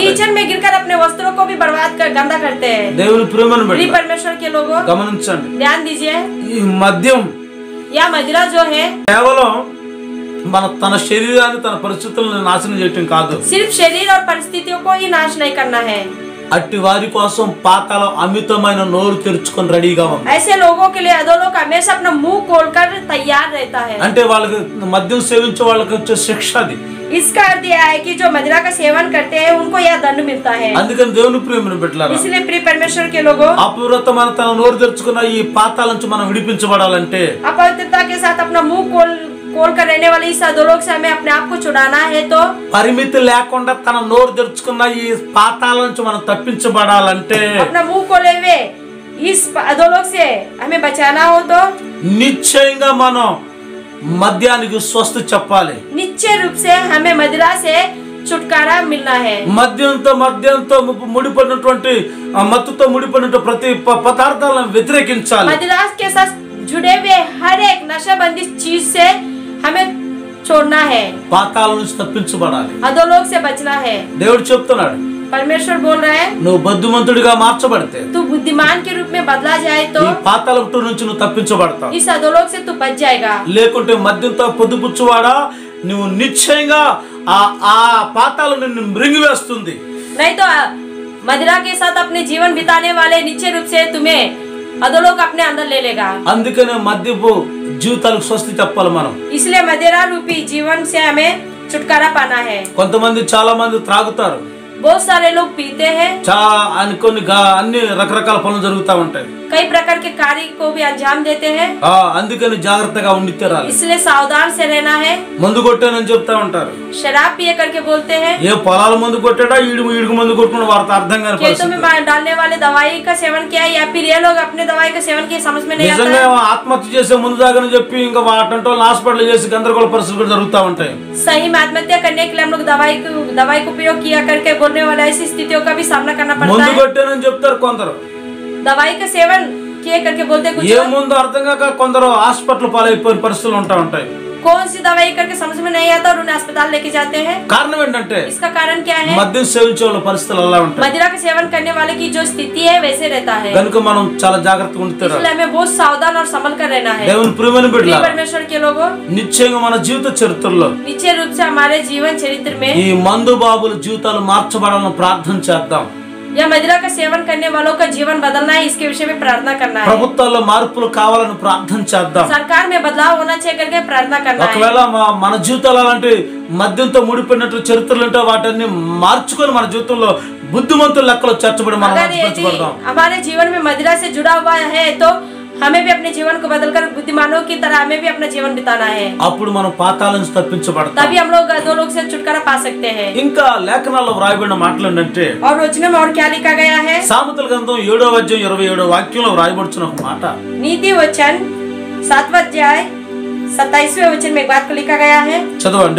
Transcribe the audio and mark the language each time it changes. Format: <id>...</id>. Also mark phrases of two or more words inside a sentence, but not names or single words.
<hi>कीचड़ में गिरकर अपने वस्त्रों को भी बर्बाद कर गंदा करते हैं.</hi> <te>దేవుని ప్రేమను</te> <hi>प्रिय</hi> <te>బట్టి</te> <hi>परमेश्वर के लोगों,</hi> <te>గమనించండి.</te> <hi>ध्यान दीजिए,</hi> <te>ఈ మద్యం</te> <hi>यह मदिरा जो है</hi> <te>కేవలం తన శరీరాన్ని తన పరిస్థితులను నాశనం చేయటం కాదు.</te> <hi>सिर्फ शरीर और परिस्थितियों को ही नाश नहीं करना है.</hi> <te>అట్టి వారి కోసం పాతాళం అమితమైన నోరు తెరుచుకొని రెడీగా ఉంది.</te> <hi>ऐसे लोगों के लिए अधोलोक हमेशा अपना मुंह खोलकर तैयार रहता है.</hi> <te>అంటే వాళ్ళకి మద్యం సేవించే వాళ్ళకి వచ్చే శిక్ష అది.</te> <hi>इसका अर्थ यह है कि जो मदिरा का सेवन करते हैं उनको यह दंड मिलता है.</hi> <te>అందుకని దేవుని ప్రేమను బిడ్డలారా,</te> <hi>इसलिए प्रिय परमेश्वर के लोगों,</hi> <te>అపవిత్రమైన తన నోరు తెరుచుకున్న ఈ పాతాళం నుంచి మనం విడిపించబడాలంటే</te> <hi>अपवित्रता के साथ अपना मुंह खोल कर रहने वाले इस अधोलोक से हमें अपने आप को छुड़ाना है. तो</hi> <te>పరిమితి లేకుండా తన నోరు తెరుచుకున్న ఈ పాతాళం నుంచి మనం తప్పించబడాలంటే</te> <hi>अपना मुंह खोले हुए इस अधोलोक से हमें बचाना हो तो</hi> <te>నిశ్చయంగా మనం మద్యానికి స్వస్తి చెప్పాలి.</te> <hi>निश्चय रूप से हमें मदिरा से छुटकारा मिलना है.</hi> <te>మద్యంతో ముడిపడినటువంటి మత్తుతో ముడిపడిన ప్రతి పదార్థాలను వ్యతిరేకించాలి.</te> <hi>मदिरा के साथ जुड़े हुए हर एक नशाबंदी चीज से हमें छोड़ना है.</hi> <te>పాతాళం నుంచి తప్పించబడాలి.</te> <hi>अधोलोक से बचना है.</hi> <te>దేవుడు చెప్తున్నాడు,</te> <hi>परमेश्वर बोल रहा है</hi> <te>నువ్వు బుద్ధిమంతుడిగా మార్చబడితే</te> <hi>तू बुद्धिमान के रूप में बदला जाए तो</hi> <te>ఈ పాతాళపు నుంచి నువ్వు తప్పించబడతావు.</te> <hi>इस अधोलोक से तू बच जाएगा.</hi> <te>లేకుంటే మద్యంతో పొద్దుపుచ్చువాడా నువ్వు నిశ్చయంగా ఆ ఆ పాతాళం నిన్ను మృంగివేస్తుంది.</te> <hi>नहीं तो मदिरा के साथ अपने जीवन बिताने वाले निश्चय रूप से तुम्हें अधोलोक अपने अंदर ले लेगा.</hi> <te>అందుకనే మద్యపు జీవితాలకు స్వస్తి చెప్పాలి మనం.</te> <hi>इसलिए मदिरा रूपी जीवन से हमें छुटकारा पाना है.</hi> <te>కొంతమంది చాలా మంది త్రాగుతారు,</te> <hi>बहुत सारे लोग पीते हैं,</hi> <te>అన్ని రకరకాల పనులు జరుగుతా ఉంటాయి.</te> <hi>कई प्रकार के कार्य को भी अंजाम देते हैं.</hi> <te>అందుకని జాగ్రత్తగా ఉండి తీరాలి.</te> <hi>इसलिए सावधान से रहना है.</hi> <te>మందు కొట్టానని చెప్తా ఉంటారు,</te> <hi>शराब पिए करके बोलते हैं.</hi> <te>ఏ పొలాల మందు కొట్టాడా ఈడుగు మందు కొట్టుకున్న వార్త అర్థం కాని</te> <hi>खेतों में डालने वाले दवाई का सेवन किया या फिर ये लोग अपने दवाई का सेवन किया, समझ में नहीं आता</hi> <te>నిజంగా</te> <hi>है.</hi> <te>ఆత్మహత్య చేసే ముందు దాకా చెప్పి ఇంకా వాటంటో హాస్పిటల్ చేసి గందరగోళ పరిస్థితులు కూడా జరుగుతూ ఉంటాయి.</te> <hi>सही में आत्महत्या करने के लिए हम लोग दवाई का उपयोग किया करके बोलने वाला ऐसी स्थितियों का भी सामना करना पड़ता</hi> <te>మందు</te> <hi>है.</hi> <te>కొట్టానని చెప్తారు కొందరు,</te> <hi>दवाई का सेवन किए करके बोलते कुछ</hi> <te>ఏ ముందు అర్థం కాక కొందరు హాస్పిటల్ పాలైపోయిన పరిస్థితులు ఉంటాయి.</te> <hi>कौन सी दवाई करके समझ में नहीं आता और उन्हें अस्पताल लेके जाते हैं.</hi> <te>కారణం ఏంటంటే</te> <hi>इसका कारण क्या है?</hi> <te>మద్యం సేవించే వాళ్ళ పరిస్థితులు అలా ఉంటాయి.</te> <hi>मदिरा का सेवन करने वाले की जो स्थिति है वैसे रहता है.</hi> <te>కనుక మనం చాలా జాగ్రత్తగా ఉంటున్నారు.</te> <hi>इसलिए हमें बहुत सावधान और संभल कर रहना है.</hi> <te>దేవుని ప్రియమైన బిడ్డలారా,</te> <hi>परमेश्वर के लोगों,</hi> <te>నిశ్చయంగా మన జీవిత చరిత్రలో</te> <hi>निश्चय रूप से हमारे जीवन चरित्र में</hi> <te>ఈ మందు బాబుల జీవితాలు మార్చబడాలని ప్రార్థన చేద్దాం.</te> <hi>या मदिरा का सेवन करने वालों का जीवन बदलना है, इसके विषय में प्रार्थना करना है.</hi> <te>ప్రభుత్వాల్లో మార్పులు కావాలని ప్రార్థన చేద్దాం.</te> <hi>सरकार में बदलाव होना चाहिए करके प्रार्थना करना है.</hi> <te>ఒకవేళ మన జీవితాలు అలాంటి మద్యంతో ముడిపోయినట్టు చరిత్రలు ఉంటే వాటిని మార్చుకొని మన జీవితంలో బుద్ధిమంతుల లెక్కలో చేర్చబడి మనం</te> <hi>अगर यदि</hi> <te>మార్చబడదాం.</te> <hi>हमारे जीवन में मदिरा से जुड़ा हुआ है तो हमें भी अपने जीवन को बदलकर बुद्धिमानों की तरह हमें भी अपना जीवन बिताना है.</hi> <te>అప్పుడు మనం పాతాళం నుంచి తప్పించబడతాం.</te> <hi>तभी हम लोग अधोलोक से छुटकारा पा सकते हैं.</hi> <te>ఇంకా లేఖనాల్లో వ్రాయబడిన మాటలు ఏంటంటే</te> <hi>और वचनों में और क्या लिखा गया है?</hi> <te>సామెతల గ్రంథం 7వ అధ్యాయం 27వ వాక్యంలో వ్రాయబడుచున్న ఒక మాట,</te> <hi>नीति वचन 7वां अध्याय 27वें वचन में एक बात को लिखा गया है.</hi> <te>చదవండి.</te>